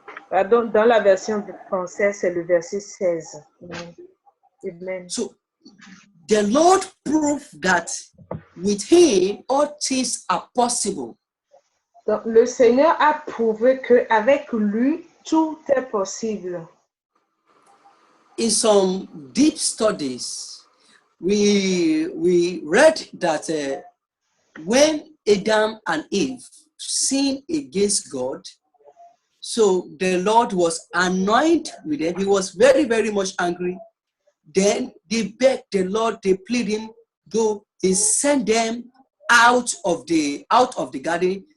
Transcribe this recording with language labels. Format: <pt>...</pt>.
<fr>Dans la version française, c'est le verset 16. Amen.</fr> <en>So the Lord proved that with him all things are possible.</en> <fr>Donc, le Seigneur a prouvé qu'avec lui, tout est possible.</fr> <en>In some deep studies, we read that when Adam and Eve sinned against God, so the Lord was annoyed with them. He was very, very much angry. Then they begged the Lord, they pleaded him, though he sent them out of the garden.</en>